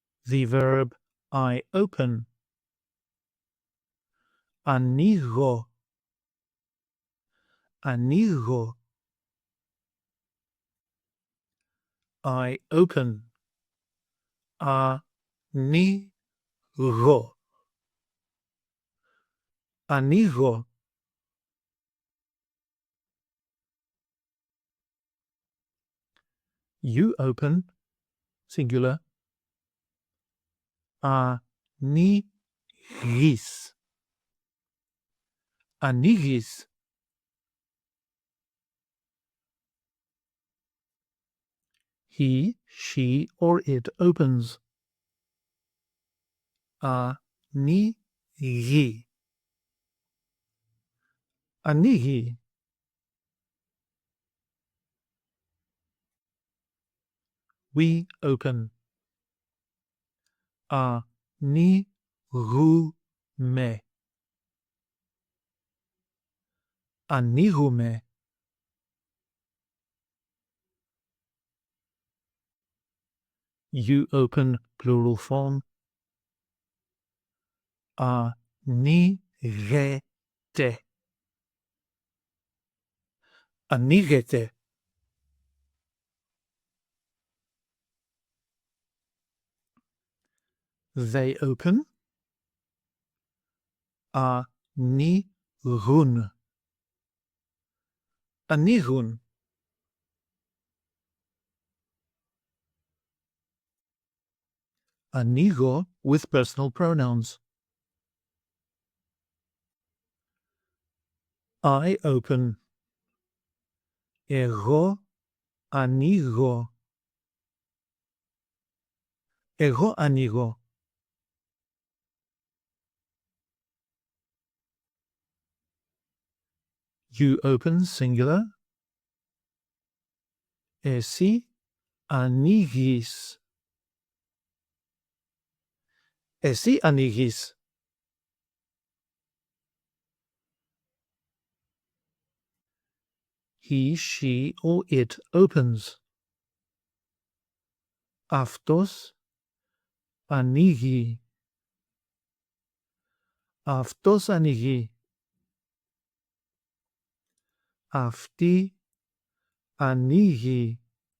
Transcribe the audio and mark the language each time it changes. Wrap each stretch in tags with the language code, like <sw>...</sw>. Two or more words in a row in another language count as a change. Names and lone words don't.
<en>the verb I open.</en> <el>Ανοίγω.</el> <en>Ανοίγω. I open.</en> <el>Ανοίγω. Ανοίγω.</el> <en>You open, singular.</en> <el>Ανοίγεις. Ανοίγεις.</el> <en>He, she, or it opens.</en> <el>Ανοίγει.</el> <en>Ανοίγει. We open.</en> <el>Ανοίγουμε. Ανοίγουμε.</el> <en>You open, plural form.</en> <el>Ανοίγετε. Ανοίγετε.</el> <en>They open.</en> <el>Ανοίγουν. Ανοίγουν. Ανοίγω</el> <en>with personal pronouns. I open.</en> <el>Εγώ ανοίγω. Εγώ ανοίγω.</el> <en>You open, singular.</en> <el>Εσύ ανοίγεις. Εσύ ανοίγεις.</el> <en>He, she, or it opens.</en> <el>Αυτός ανοίγει. Αυτός ανοίγει. Αυτή ανοίγει.</el>